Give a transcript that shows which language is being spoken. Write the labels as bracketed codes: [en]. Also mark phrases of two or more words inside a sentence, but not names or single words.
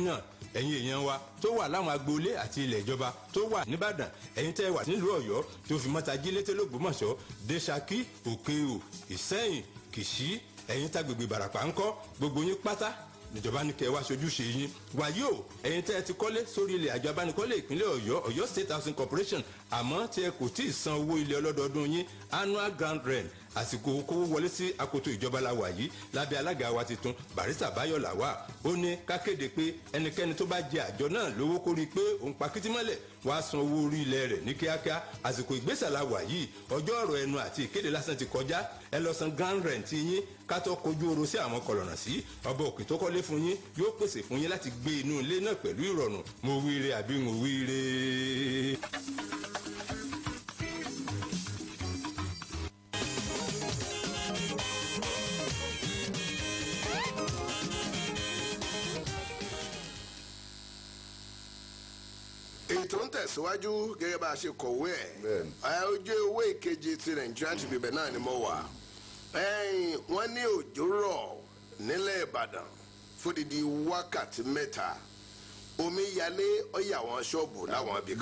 [yo] náà ẹ̀yin èèyàn wa tó wà láwọn agboolé àti ilẹ̀ ìjọba tó wà nìbàdàn ẹ̀yin tẹ́ wà nílùú Ọ̀yọ́ tó fi mọ́ta jílété lÓgbómọ̀ṣọ́ dé Ṣakí Òkè-Ò Ìṣẹ́yìn Kìṣí ẹ̀yin tágbègbè Ìbàràpá ńkọ́ gbogbo yín pátá níjọba ní kẹ́ wá ṣojúṣe yín wàyí o ẹ̀yin tẹ́ ẹ ti kọ́lé sórí ilẹ̀ àjọ abánikọ́lé ìpínlẹ̀ Ọ̀yọ́ State Housing Corporation àmọ́ tí ẹ kò tí ì san owó ilẹ̀ ọlọ́dọọdún yín [en] annual ground [yo] rent àsìkò kówó wọlé sí akoto ìjọba la wà yìí lábẹ́ alága wa tuntun Barrister Báyọ̀ Làwà ó ní ká kéde pé ẹnikẹ́ni tó bá jẹ àjọ náà lówó kó rí i pé òun pa kìtìmọ́lẹ̀ wàá san owó orí ilẹ̀ rẹ̀ ní kíákíá àsìkò ìgbésẹ̀ la wà yìí ọjọ́ ọ̀rọ̀ ẹnu àti ìkéde lásán ti kọjá ẹ lọ san [en] ground rent [yo] yín ká tó kojú oro sí àwọn kọlọ̀nà sí ọba òkè tó kọ́lé fún yín yóò pèsè fún yín láti gbé inú ilé náà pẹ̀lú ìrọ̀rùn mo wíire àbí mo wíire. ètò ń tẹ̀síwájú gẹ́gẹ́ bá a ṣe kọ̀wé ẹ̀ ojú ewé ìkejì ti Nigerian Tribune náà ni mo wà wọ́n ní òjò rọ̀ nílẹ̀ Ìbàdàn fódìdí wákàtí mẹ́ta omi yalé ọ̀yà àwọn ṣọ́ọ̀bù láwọn ibì